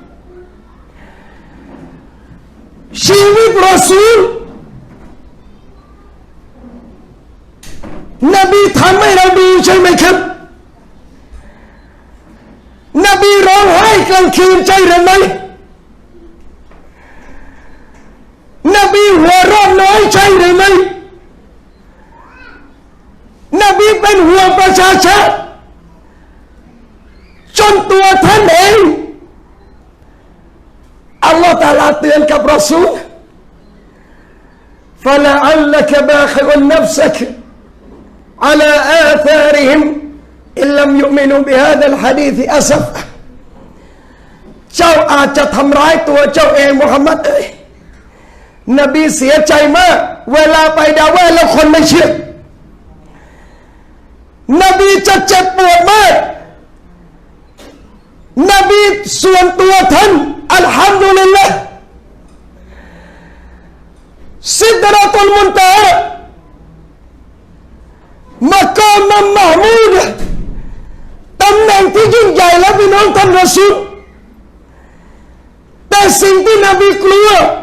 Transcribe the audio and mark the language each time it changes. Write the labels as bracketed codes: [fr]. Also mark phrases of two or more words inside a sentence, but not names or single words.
[th] ชีวิตรอซูลนบีทำให้เราดูใช่ไหมครับนบีร้องไห้กลางคืนใช่หรือไม่นบีหัวเราะน้อยใช่หรือไม่นบีเป็นห่วงประชาชน จนตัวท่านเอง [ar] الله تعالى [th] เตือนกับรอซูล [ar] فلعلك باخع نفسك على آثارهم إن لم يؤمنوا بهذا الحديث أسف [th] เจ้าอาจจะทำร้ายตัวเจ้าเองมุฮัมมัดเอ้ยนบีเสียใจมากเวลาไปดาว่าแล้วคนไม่เชื่ อนบีจะเจ็บปวดมากนบีส่วนตัวท่านอัลฮัมดุลิลละห์ [ar] سدرة المنتهى مقام محمود [th] ตำแหน่งที่ยิ่งใหญ่แล้วพี่น้องท่านรอซูลแต่สิ่งที่นบีกลัว